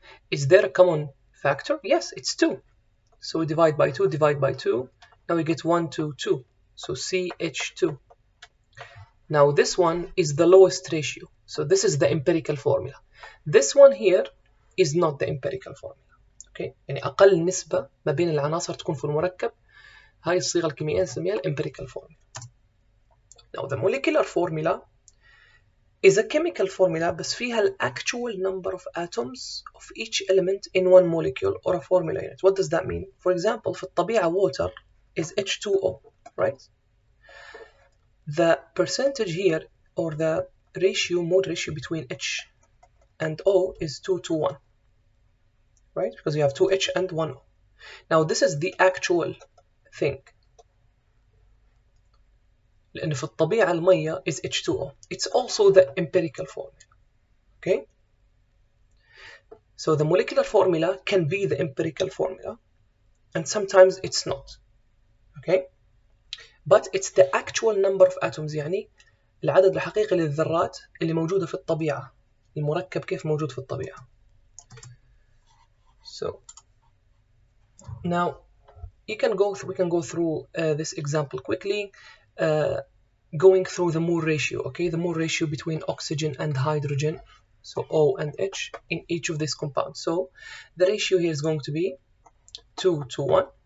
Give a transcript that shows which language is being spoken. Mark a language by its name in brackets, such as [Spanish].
[English] Is there a common factor? Yes, it's 2. So we divide by 2, divide by 2. Now we get 1 to 2. So CH2. Now this one is the lowest ratio. So this is the empirical formula. This one here is not the empirical formula. Okay? [Arabic] يعني أقل نسبة ما بين العناصر تكون في المركب. هاي الصيغة الكيميائية نسميها الامبيريكال formula. [English] Now the molecular formula is a chemical formula [Arabic] بس فيها [English] the actual number of atoms of each element in one molecule or a formula unit. What does that mean? For example, [Arabic] في الطبيعة [English] water is H2O, right? The percentage here or the ratio, mode ratio between H and O is 2 to 1, right? Because you have 2H and 1O. Now this is the actual thing. [Arabic] لأن في الطبيعة المية [English] is H2O. It's also the empirical formula. Okay? So the molecular formula can be the empirical formula and sometimes it's not. Okay? But it's the actual number of atoms [Arabic] يعني العدد الحقيقي للذرات اللي موجودة في الطبيعة. المركب كيف موجود في الطبيعة. [English] So now we can go through this example quickly. Going through the mole ratio, okay, the mole ratio between oxygen and hydrogen, so O and H in each of these compounds. So the ratio here is going to be 2 to 1.